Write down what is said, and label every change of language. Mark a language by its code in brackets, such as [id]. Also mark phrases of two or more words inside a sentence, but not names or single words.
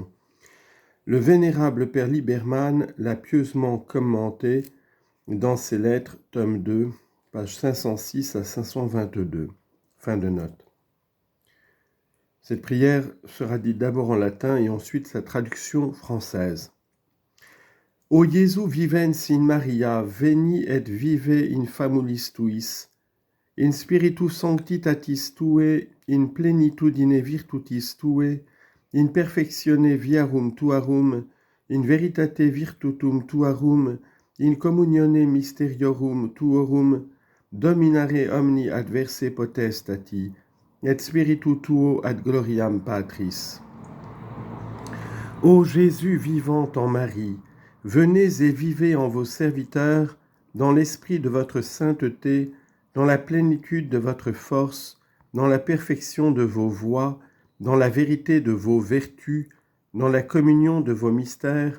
[fr] Le vénérable père Liberman l'a pieusement commentée dans ses lettres, tome 2, pages 506 à 522. Fin de note. Cette prière sera dite d'abord en latin et ensuite sa traduction française. [la] O Jesu vivens in Maria, veni et vive in famulis tuis, in spiritu sanctitatis tue, in plenitudine virtutis tue, in perfectione viarum tuarum, in veritate virtutum tuarum, in communione mysteriorum tuorum, dominare omni adverse potestati, et spiritu tuo ad gloriam Patris. [fr] Ô Jésus vivant en Marie, venez et vivez en vos serviteurs, dans l'esprit de votre sainteté, dans la plénitude de votre force, dans la perfection de vos voies, dans la vérité de vos vertus, dans la communion de vos mystères.